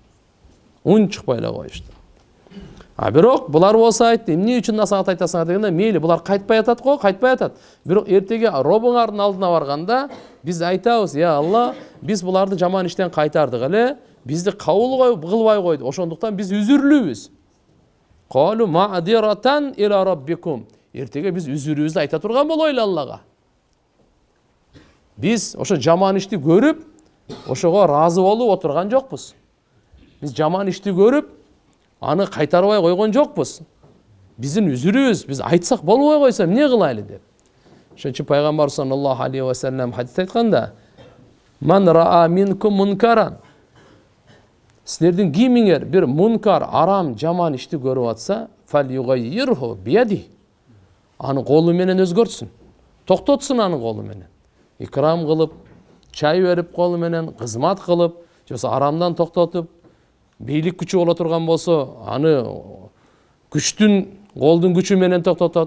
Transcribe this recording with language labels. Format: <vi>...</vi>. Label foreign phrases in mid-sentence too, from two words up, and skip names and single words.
<ky>Ун чыкпай эле коюшту. Бирок булар болсо айтты, эмне үчүн насаат айтасыңар дегенде, мейли булар кайтпай атат го, кайтпай атат. Бирок эртеге робуңардын алдына барганда биз айтабыз, я Алла, биз буларды жаман иштен кайтардык эле, бизди кабыл кылбай койду. Ошондуктан биз үзүрлүүбүз.</ky> <ar>قالوا معذرة إلى ربكم.</ar> <ky>Эртеге биз үзүрүбүздү айта турган болойлу Аллага. Биз ошо жаман ишти көрүп, ошого разы болуп отурган жокпуз. Биз жаман ишти көрүп, аны кайтарбай койгон жокпуз. Биздин үзүрүбүз, биз айтсак болбой койсо эмне кылайлы деп. Ошон үчүн пайгамбар</ky> <ar>صلى الله عليه وسلم</ar> <ky>хадисте айтканда:</ky> <ar>"من رأى منكم منكرا".</ar> <ky>Силердин кимиңер бир мункар, арам, жаман ишти көрүп атса,</ky> <ar>فليغيره بيده.</ar> <ky>Аны колу менен өзгөртсүн. Токтотсун аны колу менен. Икрам кылып, чай берип колу менен, кызмат кылып, жоксо арамдан токтотуп, бийлик күчү боло турган болсо, аны күчтүн, колдун күчү менен токтотот.</ky>